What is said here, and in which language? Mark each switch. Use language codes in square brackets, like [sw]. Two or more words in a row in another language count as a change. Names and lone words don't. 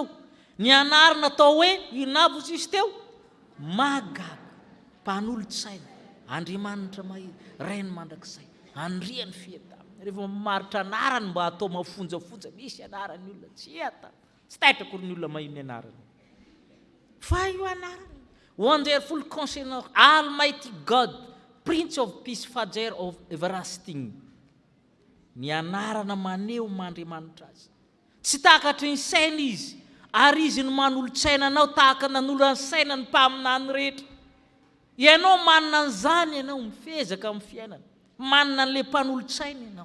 [mg] Ny anarana atao hoe inavo izy teo? Magaga, mpanolotsaina, Andriamanitra mahery, rainy mandrakizay, andriany fiadana. Rehefa mamaritra anarany mba atao mafonjafonja, misy anarany olona tsy ata, tsy taitra ny olona mahino anarany. Fa io anarany, [en] Wonderful Counselor, Almighty God, Prince of Peace, Father of Everlasting. [mg] Ny anarana maneho Andriamanitra azy. Tsy takatry ny saina izy, ary izy no manolotsaina anao tahaka nanolo ny saina ny mpaminany rehetra. Ianao manana an'izany, ianao mifezaka amin'ny fiainana, manana an'le mpanolotsaina ianao.